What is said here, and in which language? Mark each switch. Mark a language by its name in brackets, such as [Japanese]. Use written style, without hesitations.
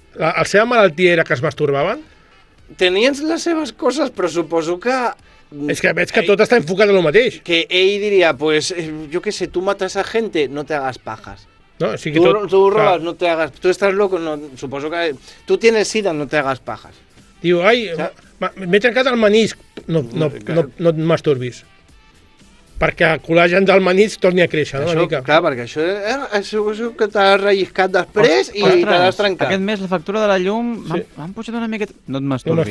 [Catalan] La seva malaltia era que es masturbaven? Tenien les seves coses, però suposo que... És que veig que tot està enfocat en el mateix. Que ell diria, [Spanish] pues, yo qué sé, tú matas a gente, no te hagas pajas. [Catalan] No? O sigui, [Spanish] Tú robas, [Catalan] clar. [Spanish] no te hagas... Tú estás loco, no, [Catalan] suposo que... [Spanish] Tú tienes sida, no te hagas pajas. [Catalan] Diu, ai, m'he trencat el menisc. No et masturbis. Perquè el col·lagen del menisc torni a créixer, no? Això, Una mica. clar, perquè això que t'has relliscat després i te l'has trencat. Aquest mes la factura de la llum m'han pujat una miqueta... No et masturbis.